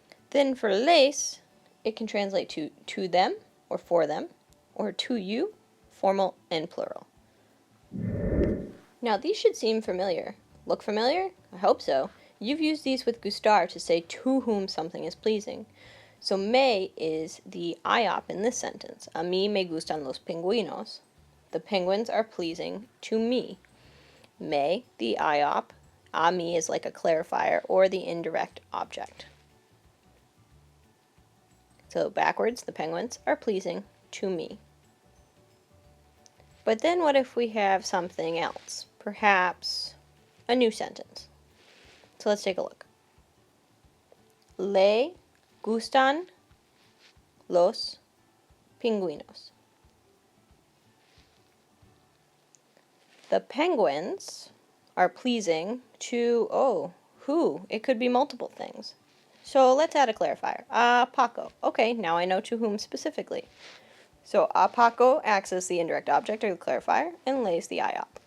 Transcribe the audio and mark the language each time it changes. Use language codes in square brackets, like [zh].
[en] Then for les, it can translate to them or for them, or to you, formal and plural. Now these should seem familiar. Look familiar? I hope so. You've used these with gustar to say to whom something is pleasing. So me is the IOP in this sentence. [es] A mí me gustan los pingüinos. [en] The penguins are pleasing to me. Me, the IOP. A mí is like a clarifier or the indirect object. So backwards, the penguins are pleasing to me. But then what if we have something else? Perhaps a new sentence. So let's take a look. [es] Le gustan los pingüinos. [en] The penguins are pleasing to, who? It could be multiple things. So let's add a clarifier. [es] A Paco. [en] Okay, now I know to whom specifically. So a Paco acts as the indirect object or the clarifier and lays the IOP.